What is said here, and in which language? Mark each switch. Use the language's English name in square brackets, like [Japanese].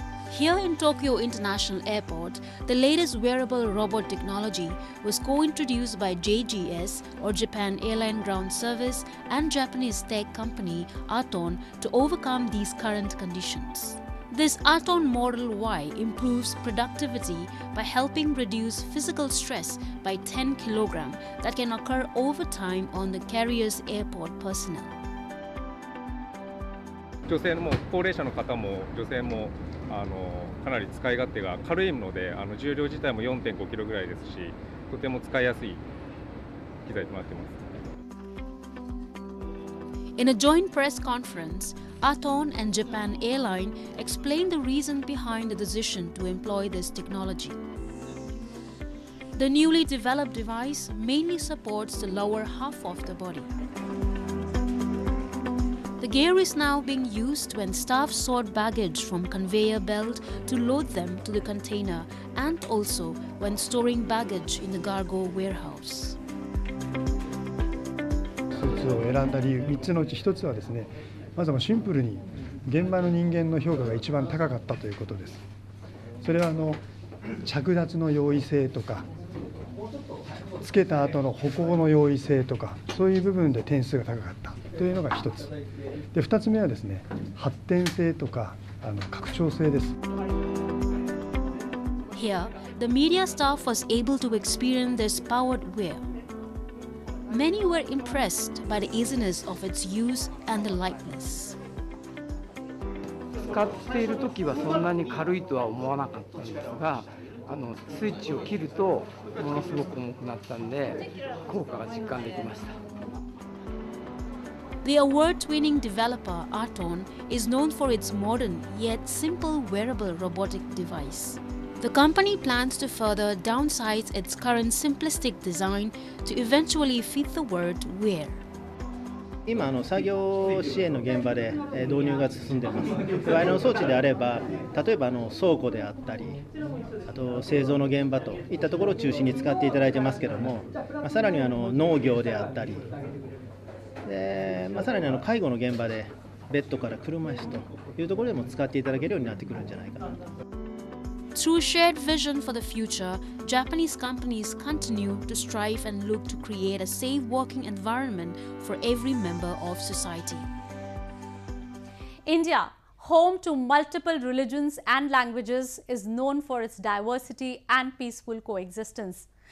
[English] Here in Tokyo International Airport, the latest wearable robot technology was co-introduced by JGS, or Japan Airline Ground Service, and Japanese tech company Aton to overcome these current conditions. This Aton Model Y improves productivity by helping reduce physical stress by 10 kilograms that can occur over time on the carrier's airport personnel. [Japanese] 女性の高齢者の方も女性もかなり使い勝手が軽いので重量自体も 4.5 キロぐらいですしとても使いやすい機材となっています。 [English] In a joint press conference, Aton and Japan Airline explained the reason behind the decision to employ this technology. The newly developed device mainly supports the lower half of the body. The gear is now being used when staff sort baggage from conveyor belt to load them to the container, and also when storing baggage in the cargo warehouse. [Japanese] スーツを選んだ理由3つのうち1つはですね、まずシンプルに現場の人間の評価が一番高かったということです。それは着脱の容易性とかつけた後の歩行の容易性とかそういう部分で点数が高かったというのが1つで、2つ目はですね、発展性とか拡張性です。 [English] Here, the media staff was able to experience this powered wear. Many were impressed by the easiness of its use and the lightness. [Japanese] 使っている時はそんなに軽いとは思わなかったんですが、スイッチを切るとものすごく重くなったんで効果が実感できました。 [English] The award-winning developer Arton is known for its modern yet simple wearable robotic device. The company plans to further downsize its current simplistic design to eventually fit the word wear. [Japanese] 今作業支援の現場で導入が進んでいます。装置であれば、例えば倉庫であったり、あと製造の現場といったところを中心に使っていただいてますけども、さらに農業であったり、さらに介護の現場でベッドから車椅子というところでも使っていただけるようになってくるんじゃないかなと。 [English] Through shared vision for the future, Japanese companies continue to strive and look to create a safe working environment for every member of society. India, home to multiple religions and languages, is known for its diversity and peaceful coexistence.